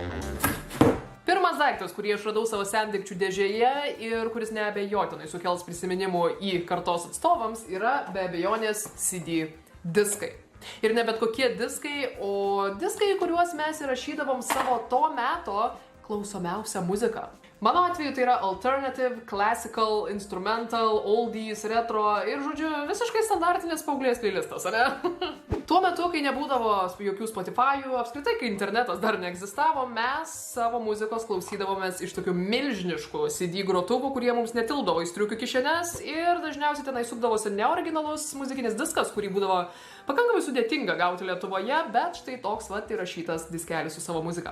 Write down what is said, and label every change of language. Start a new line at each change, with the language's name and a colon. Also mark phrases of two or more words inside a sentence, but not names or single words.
Lithuanian: Pirmas daiktas, kurį aš radau savo sendaikčių dėžėje ir kuris neabejotinai sukels prisiminimų Y kartos atstovams, yra be abejonės CD diskai. Ir ne bet kokie diskai, o diskai, kuriuos mes įrašydavom savo to meto klausomiausią muziką. Mano atveju tai yra
English: alternative, classical, instrumental, oldies,
Lithuanian: retro ir, žodžiu, visiškai standartinis paauglės playlistas, ane? Tuo metu, kai nebūdavo jokių Spotify'ų, apskritai, kai internetas dar neegzistavo, mes savo muzikos klausydavomės iš tokių milžiniškų CD grotuvų, kurie mums netildavo į striukių kišenes ir dažniausiai tenai sukdavosi neoriginalus muzikinis diskas, kurį būdavo pakankamai sudėtinga gauti Lietuvoje, bet štai toks vat įrašytas diskelis su savo muzika.